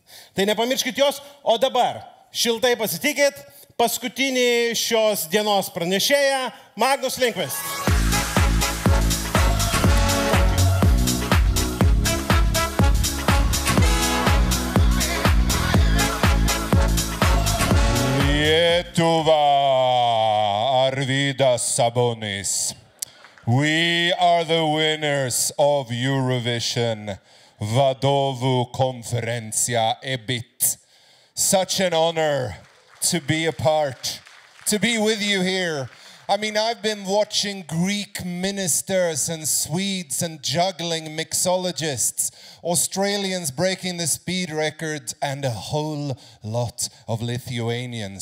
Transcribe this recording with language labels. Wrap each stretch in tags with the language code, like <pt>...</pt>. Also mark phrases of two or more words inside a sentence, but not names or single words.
<lt>Tai nepamirškit jos, o dabar šiltai pasitikit, paskutinį šios dienos pranešėją, Magnuso Lindkvisto. Lietuva, Arvydas Sabonis.</lt> <en>We are the winners of Eurovision.</en> <lt>Vadovų konferencija EBIT.</lt> <en>Such an honor to be a part, to be with you here. I mean, I've been watching Greek ministers and Swedes and juggling mixologists, Australians breaking the speed record, and a whole lot of Lithuanians.</en>